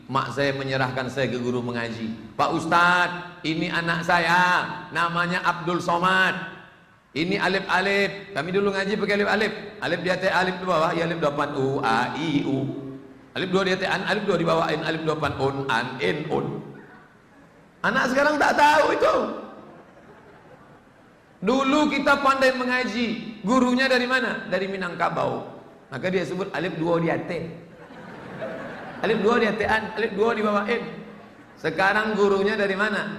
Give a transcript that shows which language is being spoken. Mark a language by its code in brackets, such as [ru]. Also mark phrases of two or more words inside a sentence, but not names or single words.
[id] Mak saya menyerahkan saya ke guru mengaji. Pak Ustadz, ini anak saya, namanya Abdul Somad. Ini alif-alif, kami dulu ngaji pakai alif-alif. Alif di atas, alif di bawah, ya alif depan U, A, I, U. Alif dua di atas, alif dua di bawah, alif depan un, an, in, un. Anak sekarang tak tahu itu. Dulu kita pandai mengaji, gurunya dari mana? Dari Minangkabau. Maka dia sebut alif dua di atas. Alif dua di atas, an, alif dua di bawah, in. Sekarang gurunya dari mana?